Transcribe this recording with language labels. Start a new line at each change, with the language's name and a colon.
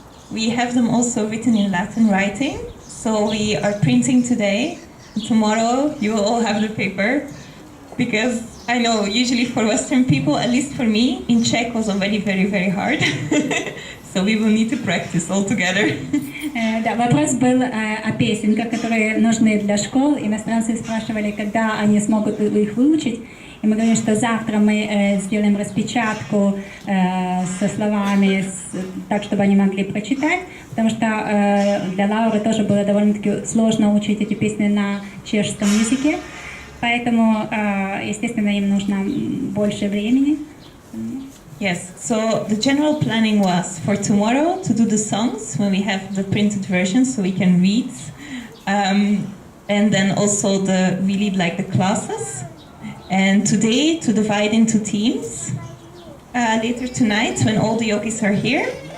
English: We have them also written in Latin writing. So we are printing today. Tomorrow you will all have the paper. Because I know usually for Western people, at least for me, in Czech was already very, very hard. So we will need to practice all together.
Russian: Да, вопрос был о песенках, которые нужны для школ. Иностранцы спрашивали, когда они смогут их выучить. И мы говорим, что завтра мы сделаем распечатку со словами, так, чтобы они могли прочитать, потому что для Лауры тоже было довольно-таки сложно учить эти песни на чешском языке, поэтому, естественно, им нужно больше времени.
English: Yes, so the general planning was for tomorrow to do the songs when we have the printed version so we can read, and then also we lead like the classes. And today to divide into teams later tonight when all the yogis are here.